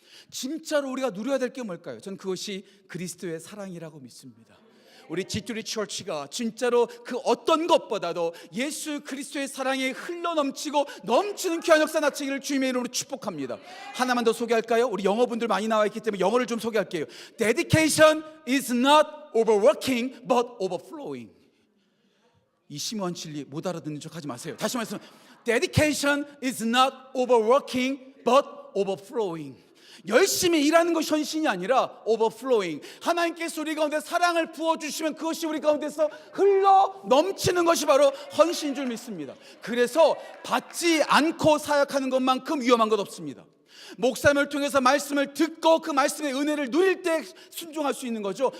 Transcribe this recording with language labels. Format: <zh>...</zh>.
<ko>진짜로 우리가 누려야 될 게 뭘까요? 저는 그것이 그리스도의 사랑이라고 믿습니다. 우리 G2 처치가 진짜로 그 어떤 것보다도 예수 그리스도의 사랑에 흘러넘치고 넘치는 귀한 역사 나치기를 주님의 이름으로 축복합니다. 하나만 더 소개할까요? 우리 영어분들 많이 나와 있기 때문에 영어를 좀 소개할게요.</ko> <en>Dedication is not overworking but overflowing.</en> <ko>이 심오한 진리 못 알아듣는 척 하지 마세요. 다시 말씀,</ko> <en>Dedication is not overworking but overflowing.</en> <ko>열심히 일하는 것이 헌신이 아니라 overflowing. 하나님께서 우리 가운데 사랑을 부어주시면 그것이 우리 가운데서 흘러 넘치는 것이 바로 헌신인 줄 믿습니다. 그래서 받지 않고 사역하는 것만큼 위험한 것 없습니다. 목사님을 통해서 말씀을 듣고 그 말씀의 은혜를 누릴 때 순종할 수 있는 거죠.</ko>